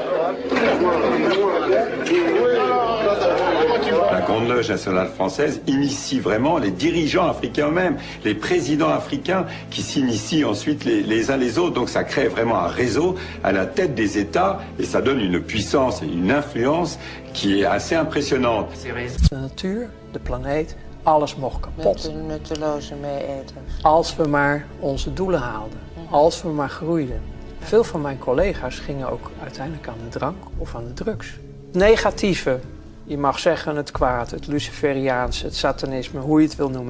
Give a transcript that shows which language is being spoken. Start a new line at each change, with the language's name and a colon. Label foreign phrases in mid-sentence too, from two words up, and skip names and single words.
French: La Grande Loge nationale française initie vraiment les dirigeants africains eux-mêmes, les présidents africains qui s'initient ensuite les uns les autres. Donc ça crée vraiment un réseau à la tête des États et ça donne une puissance et une influence qui est assez impressionnante.
Dutch: De natuur, de planeet, alles mocht kapot. Nutteloze mee-eters. Als we maar onze doelen haalden. Als we maar groeiden. Veel van mijn collega's gingen ook uiteindelijk aan de drank of aan de drugs. Negatieve Je mag zeggen het kwaad, het Luciferiaanse, het satanisme, hoe je het wil noemen.